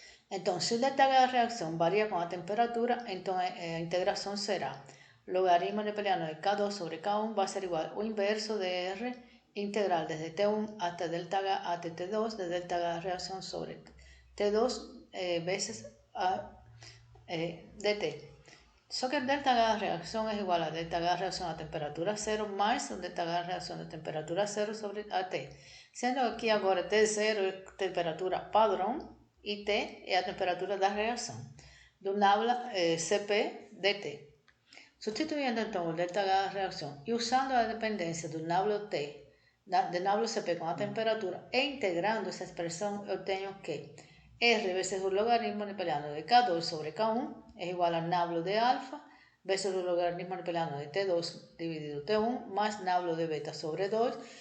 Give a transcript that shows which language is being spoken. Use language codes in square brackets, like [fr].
[es] Entonces, si el delta H de reacción varía con la temperatura, entonces la integración será logaritmo neperiano de K2 sobre K1 va a ser igual o inverso de R integral desde T1 hasta delta H hasta T2 de delta H de reacción sobre T2 veces a dt. So que el delta H de reacción es igual a delta H de reacción a temperatura 0 más el delta H de reacción a temperatura 0 sobre AT. [pt] Sendo que aqui agora T0 é temperatura padrão e T é a temperatura da reação. Do nabla Cp dt. [es] Sustituyendo então o delta H de reacción y usando la dependencia del nablo T, del nablo Cp con la temperatura e integrando esa expresión, obtengo que R veces el logaritmo neperiano de K2 sobre K1 es igual al nablo de alfa veces el logaritmo neperiano de T2 dividido T1 más nablo de beta sobre 2